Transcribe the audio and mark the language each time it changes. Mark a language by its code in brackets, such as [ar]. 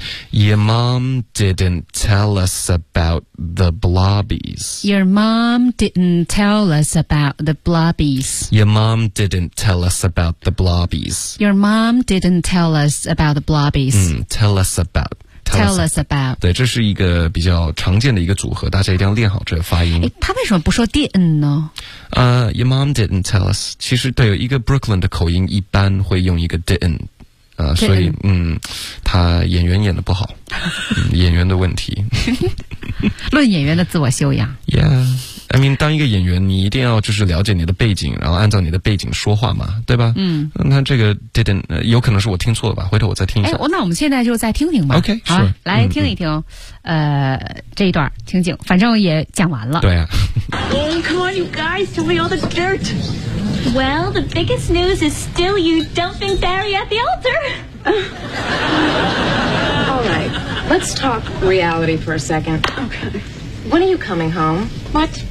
[en] Your mom didn't tell us about the blobbies. Your mom didn't tell us about the blobbies. Your mom didn't tell us about the blobbies. Your mom didn't tell us about the blobbies. Tell us about. Tell us about. [zh] 对，这是一个比较常见的一个组合，大家一定要练好这个发音。他为什么不说 didn't 呢？ [en] Your mom didn't tell us. [zh] 其实对，有一个 Brooklyn 的口音一般会用一个 didn't。所以他演员演得不好。演员的问题。论演员的自我修养。 [en] Yeah. I mean, [zh] 当一个演员你一定要就是了解你的背景，然后按照你的背景说话嘛，对吧？那这个 didn't, 有可能是我听错了吧，回头我再听一下。那我们现在就再听听吧。 [en] OK, [zh] 好、 [en] sure. [zh] 来听一听这一段情景，反正也讲完了。对啊。 [en] Oh, come on, you guys, tell me all the dirt! Well, the biggest news is still you dumping Barry at the altar. All right, let's talk reality for a second. Okay. When are you coming home? What?